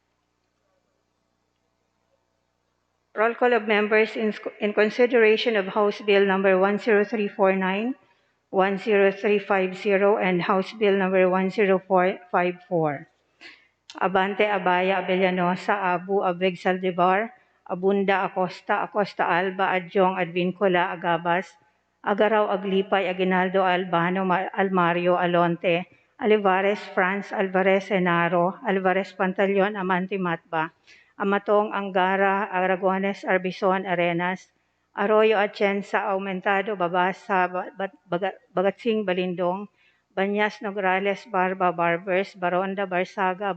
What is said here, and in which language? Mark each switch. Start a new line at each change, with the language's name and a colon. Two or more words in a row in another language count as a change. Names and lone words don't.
English: Roll call of members in consideration of House Bill number 10349, 10350, and House Bill number 10454. Abante Abaya Abellanosa, Abu Abeg Saldivar, Abunda Acosta, Acosta Alba, Adjong Advincola Agabas, Agaraw Aglipay, Aguinaldo Albano, Almario Alonte, Olivares Franz, Alvarez Enaro, Alvarez Pantaleon, Amante Matba, Amatong Angara, Aragones Arbison Arenas, Arroyo Atienza Aumentado, Babasa, Bagatsing Balindong, Banyas Nograles Barba Barbers, Baronda Barsaga